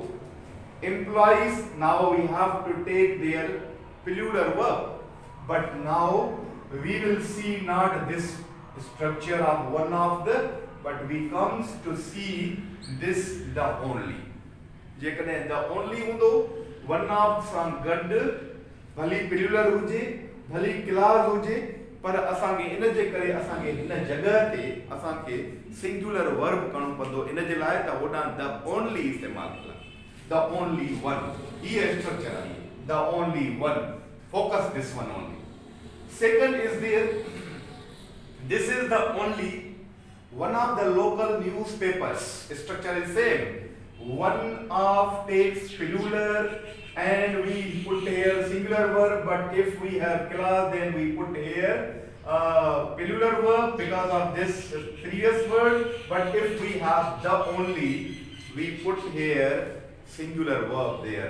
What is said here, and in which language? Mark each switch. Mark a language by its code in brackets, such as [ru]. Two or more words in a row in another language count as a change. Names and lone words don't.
[en] Implies, now we have to take their plural verb, but now we will see not this structure of one of the, but we comes to see this the only. [sd] जेकॾहिं [en] the only [sd] हूंदो, [en] one of [sd] सां गॾु भली plural हुजे, भली clause हुजे, पर असांखे इन जे करे असांखे हिन जगह ते असांखे singular verb करणो पवंदो, इन जे लाइ त होॾां [en] the only [sd] इस्तेमालु कयो. [en] The only one. Here structure आहे. The only one. Focus this one only. Second is there. This is the only one of the local newspapers. Structure is same. One of takes plural and we put here singular verb, but if we have clause then we put here plural verb because of this previous word, but if we have the only, we put here singular verb there.